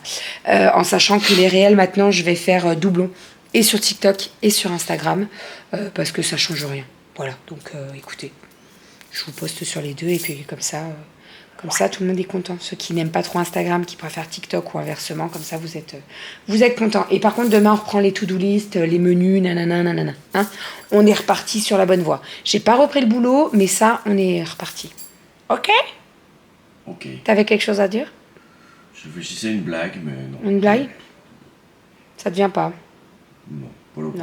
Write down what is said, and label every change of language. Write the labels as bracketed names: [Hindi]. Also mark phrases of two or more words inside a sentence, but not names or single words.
[French] En sachant que les réels, maintenant, je vais faire doublon, et sur TikTok, et sur Instagram, parce que ça change rien. Voilà, donc écoutez, je vous poste sur les deux, et puis comme ça, tout le monde est content. Ceux qui n'aiment pas trop Instagram, qui préfèrent TikTok ou inversement, comme ça, vous êtes contents. Et par contre, demain, on reprend les [English] to-do list, [French] les menus, nanana. Hein, on est reparti sur la bonne voie. J'ai pas repris le boulot, mais ça, on est reparti. Ok? Ok. T'avais quelque chose à dire? Je réfléchissais à une blague, mais non. Une blague? Ça te vient pas? Non, pas le